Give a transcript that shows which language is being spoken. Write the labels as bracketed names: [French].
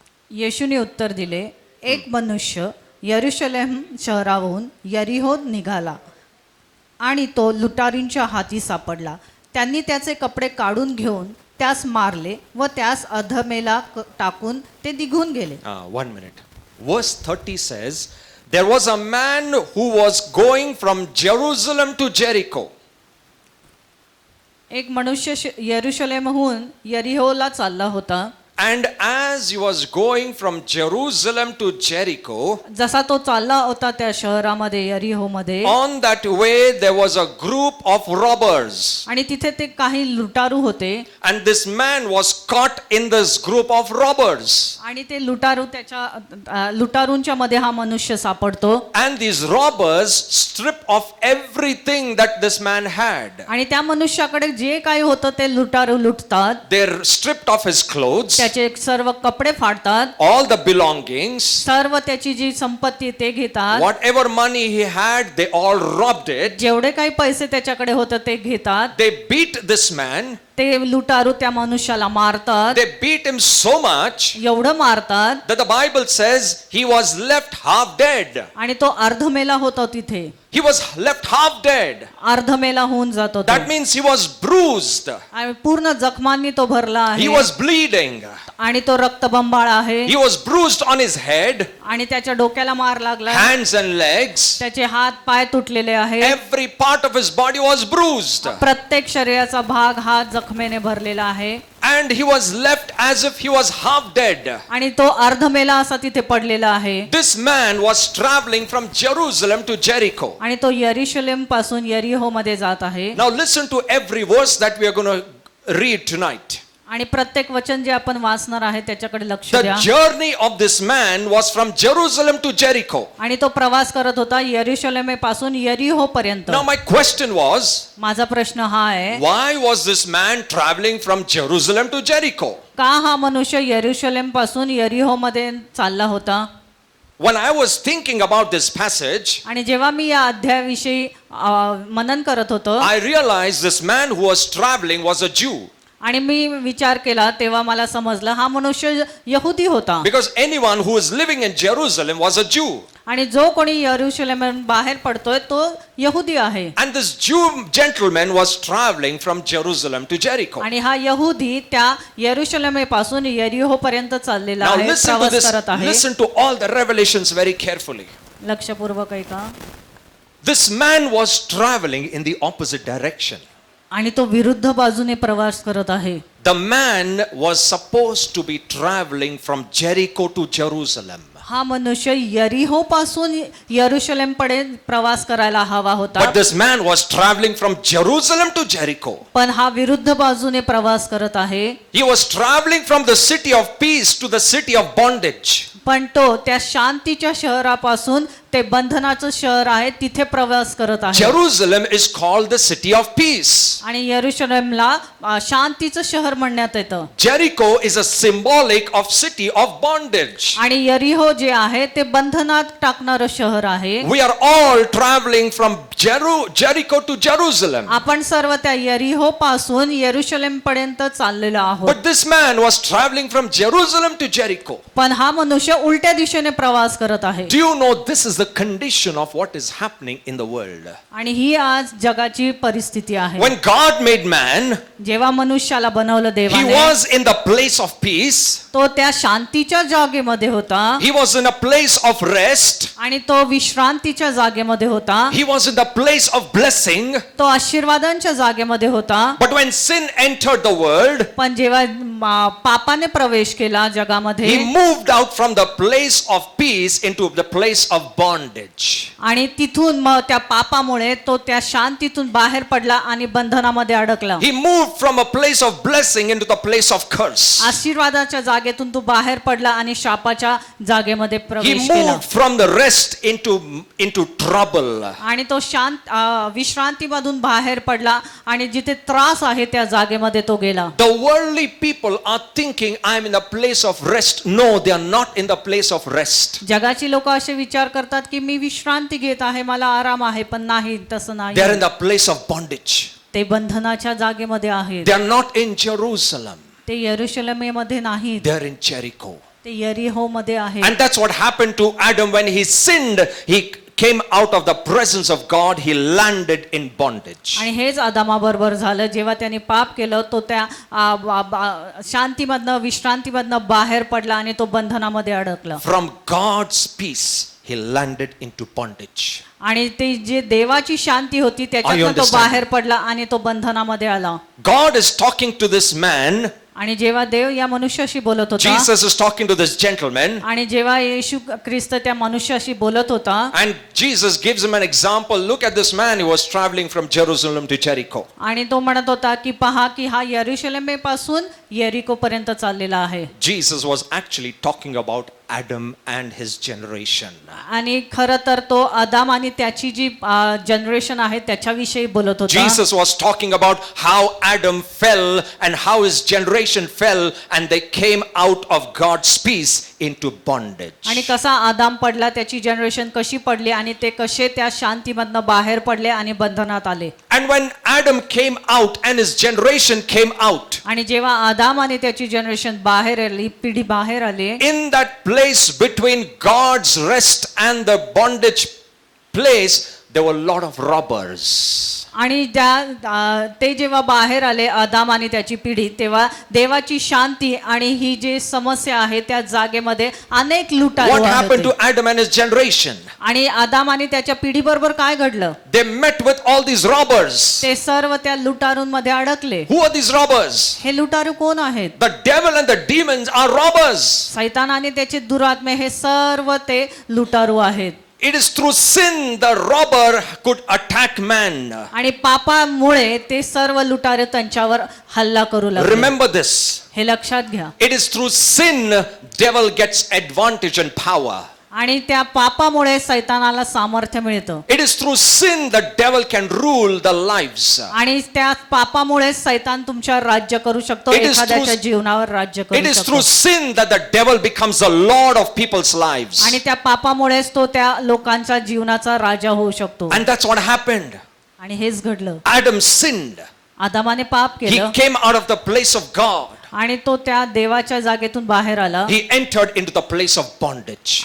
[Marathi] येशूने उत्तर दिले, एक मनुष्य यरूशलेम शहराहून यरीहोत निघाला आणि तो लुटारींच्या हाती सापडला. त्यांनी त्याचे कपडे काढून घेऊन त्यास मारले व त्यास अधमेला टाकून ते निघून गेले. [English] 1 minute. Verse 30 says, there was a man who was going from Jerusalem to Jericho. [Marathi] एक मनुष्य यरूशलेमहून यरीहोला चालला होता. [English] And as he was going from Jerusalem to Jericho, [Marathi] जसा तो चालला होता त्या शहरामध्ये यरीहोमध्ये, [English] on that way there was a group of robbers. [Marathi] आणि तिथे ते काही लुटारू होते. [English] And this man was caught in this group of robbers. [Marathi] आणि ते लुटारू त्याच्या लुटारूंच्या मध्ये हा मनुष्य सापडतो. [English] And these robbers strip off everything that this man had. [Marathi] आणि त्या मनुष्याकडे जे काही होतं ते लुटारू लुटतात. [English] They're stripped off his clothes, [Marathi] त्याचे सर्व कपडे फाडतात. [English] all the belongings, [Marathi] सर्व त्याची जी संपत्ती ते घेतात. [English] whatever money he had, they all robbed it. [Marathi] जेवढे काही पैसे त्याच्याकडे होतं ते घेतात. [English] They beat this man. [Marathi] ते लुटारू त्या मनुष्याला मारतात. [English] They beat him so much [Marathi] एवढं मारतात [English] that the Bible says he was left half dead. [Marathi] आणि तो अर्धमेला होता तिथे. [English] He was left half dead. [Marathi] अर्धमेला होऊन जात होता. [English] That means he was bruised. [Marathi] आणि पूर्ण जखमांनी तो भरला [English] He [Marathi] आहे. [English] was bleeding. [Marathi] आणि तो रक्तबंबाळ आहे. [English] He was bruised on his head, [Marathi] आणि त्याच्या डोक्याला मार लागला. [English] hands and legs. [Marathi] त्याचे हात पाय तुटलेले आहेत. [English] Every part of his body was bruised. [Marathi] प्रत्येक शरीराचा भाग हा जखमेने भरलेला आहे. [English] And he was left as if he was half dead. [Marathi] आणि तो अर्धमेला असा तिथे पडलेला आहे. [English] This man was traveling from Jerusalem to Jericho. [Marathi] आणि तो यरूशलेम पासून यरीहो मध्ये जात आहे. [English] Now listen to every verse that we are going to read tonight. [Marathi] आणि प्रत्येक वचन जे आपण वाचणार आहे त्याच्याकडे लक्ष [English] The [Marathi] द्या. [English] journey of this man was from Jerusalem to Jericho. [Marathi] आणि तो प्रवास करत होता यरूशलेम पासून यरीहो पर्यंत. [English] Now my question was, [Marathi] माझा प्रश्न हा आहे, [English] why was this man traveling from Jerusalem to Jericho? [Marathi] का हा मनुष्य यरूशलेम पासून यरीहो मध्ये चालला होता? [English] When I was thinking about this passage, [Marathi] आणि जेव्हा मी या अध्यायाविषयी मनन करत होतो, [English] I realized this man who was traveling was a Jew. [Marathi] आणि मी विचार केला तेव्हा मला समजलं हा मनुष्य यहुदी होता. [English] Because anyone who is living in Jerusalem was a Jew. [Marathi] आणि जो कोणी यरूशलेम बाहेर पडतोय तो यहुदी आहे. [English] And this Jew gentleman was traveling from Jerusalem to Jericho. [Marathi] आणि हा यहुदी त्या यरूशलेम पासून यरीहो पर्यंत चाललेला [English] Now listen to [Marathi] प्रवास [English] this, [Marathi] करत आहे. [English] listen to all the revelations very carefully. [Marathi] लक्षपूर्वक ऐका. [English] This man was traveling in the opposite direction. [Marathi] आणि तो विरुद्ध बाजूने प्रवास करत आहे. [English] The man was supposed to be traveling from Jericho to Jerusalem. [Marathi] हा मनुष्य यरीहो पासून यरूशलेम कडे प्रवास करायला हवा होता. [English] But this man was traveling from Jerusalem to Jericho. [Marathi] पण हा विरुद्ध बाजूने प्रवास करत आहे. [English] He was traveling from the city of peace to the city of bondage. [Marathi] पण तो त्या शांतीच्या शहरापासून ते बंधनाचं शहर आहे तिथे प्रवास करत आहे. [English] Jerusalem is called the city of peace. [Marathi] आणि यरूशलेमला शांतीचं शहर म्हणण्यात येतं. [English] Jericho is a symbolic of city of bondage. [Marathi] आणि यरीहो जे आहे ते बंधनात टाकणारं शहर आहे. [English] We are all traveling from Jericho to Jerusalem. [Marathi] आपण सर्व त्या यरीहो पासून यरूशलेम पर्यंत चाललेलो आहोत. [English] But this man was traveling from Jerusalem to Jericho. [Marathi] पण हा मनुष्य उलट्या दिशेने प्रवास करत आहे. [English] Do you know this is the condition of what is happening in the world? [Marathi] आणि ही आज जगाची परिस्थिती आहे. [English] When God made man, [Marathi] जेव्हा मनुष्याला बनवलं [English] he [Marathi] देवाने, [English] was in the place of peace. [Marathi] तो त्या शांतीच्या जागेमध्ये होता. [English] He was in a place of rest. [Marathi] आणि तो विश्रांतीच्या जागेमध्ये होता. [English] He was in the place of blessing. [Marathi] तो आशीर्वादांच्या जागेमध्ये होता. [English] But when sin entered the world, [Marathi] पण जेव्हा पापाने प्रवेश केला जगामध्ये, [English] he moved out from the place of peace into the place of bondage. bondage. [Marathi] आणि तिथून मग त्या पापामुळे तो त्या शांतीतून बाहेर पडला आणि बंधनामध्ये अडकला. [English] He moved from a place of blessing into the place of curse. [Marathi] आशीर्वादाच्या जागेतून तो बाहेर पडला आणि शापाच्या जागेमध्ये [English] He [Marathi] प्रवेश केला. [English] moved from the rest into trouble. [Marathi] आणि तो विश्रांतीमधून बाहेर पडला आणि जिथे त्रास आहे त्या जागेमध्ये तो गेला. [English] The worldly people are thinking I am in the place of rest. No, they are not in the place of rest. [Marathi] जगाची लोक असे विचार करतात की मी विश्रांती घेत आहे, मला आराम आहे, पण नाही, तसं नाही. [English] They are in the place of bondage. [Marathi] ते बंधनाच्या जागेमध्ये आहेत. [English] They are not in Jerusalem. [Marathi] ते यरुशलेमेमध्ये नाहीत, [English] They are in Jericho. [Marathi] ते यरीहो मध्ये आहेत. [English] And that's what happened to Adam when he sinned. He came out of the presence of God. He landed in bondage. [Marathi] आणि हेच आदामाबरोबर झालं. जेव्हा त्याने पाप केलं तो त्या शांतीमधनं विश्रांतीमधनं बाहेर पडला आणि तो बंधनामध्ये अडकला. [English] From God's peace, he landed into bondage. [Marathi] आणि ते जे देवाची शांती होती त्याच्यातनं तो [English] understand? [Marathi] बाहेर पडला आणि तो बंधनामध्ये आला. [English] God is talking to this man. [Marathi] आणि जेव्हा देव या मनुष्याशी बोलत होता, [English] Jesus is talking to this gentleman. [Marathi] आणि जेव्हा येशू ख्रिस्त त्या मनुष्याशी बोलत होता, [English] And Jesus gives him an example. Look at this man who was traveling from Jerusalem to Jericho. [Marathi] आणि तो म्हणत होता की पहा की हा यरुशलेमेपासून येरिको पर्यंत चाललेला आहे. [English] Jesus was actually talking about Adam and his generation. [Marathi] आणि खरं तर तो आदाम आणि त्याची जी जनरेशन आहे त्याच्याविषयी बोलत होता. [English] Jesus was talking about how Adam fell and how his generation fell and they came out of God's peace into bondage. [Marathi] आणि कसा आदाम पडला, त्याची जनरेशन कशी पडली आणि ते कसे त्या शांतीमधनं बाहेर पडले आणि बंधनात आले. [English] And when Adam came out and his generation came out, [Marathi] आणि जेव्हा आदाम आणि त्याची जनरेशन बाहेर आली, पिढी बाहेर आली, [English] in that place between God's rest and the bondage place, there were a lot of robbers. [Marathi] आणि ते जेव्हा बाहेर आले आदाम आणि त्याची पिढी, तेव्हा देवाची शांती आणि ही जी समस्या आहे त्या जागेमध्ये अनेक लुटारू [English] What happened [Marathi] होते. [English] to Adam and his generation? [Marathi] आणि आदाम आणि त्याच्या पिढी बरोबर काय घडलं? [English] They met with all these robbers. [Marathi] ते सर्व त्या लुटारूंमध्ये अडकले. [English] Who are these robbers? [Marathi] हे लुटारू कोण आहेत? [English] The devil and the demons are robbers. [Marathi] सैतान आणि त्याचे दुरात्मे हे सर्व ते लुटारू आहेत. [English] It is through sin the robber could attack man. [Marathi] आणि पापामुळे ते सर्व लुटारे त्यांच्यावर हल्ला करू लागले. [English] Remember this. [Marathi] हे लक्षात घ्या. [English] It is through sin devil gets advantage and power. [Marathi] आणि त्या पापामुळे सैतानाला सामर्थ्य मिळतं. [English] It is through sin the devil can rule the lives. [Marathi] आणि त्या पापामुळे सैतान तुमच्यावर राज्य करू शकतो, [English] It is [Marathi] एखाद्याच्या [English] through- [Marathi] जीवनावर राज्य [English] It [Marathi] करू [English] is [Marathi] शकतो. [English] through sin that the devil becomes the lord of people's lives. [Marathi] आणि त्या पापामुळेच तो त्या लोकांच्या जीवनाचा राजा होऊ शकतो. [English] And that's what happened. [Marathi] आणि हेच घडलं. [English] Adam sinned. [Marathi] आदामाने पाप [English] He [Marathi] केलं [English] came out of the place of God. [Marathi] आणि तो त्या देवाच्या जागेतून बाहेर आला [English] He entered into the place of bondage.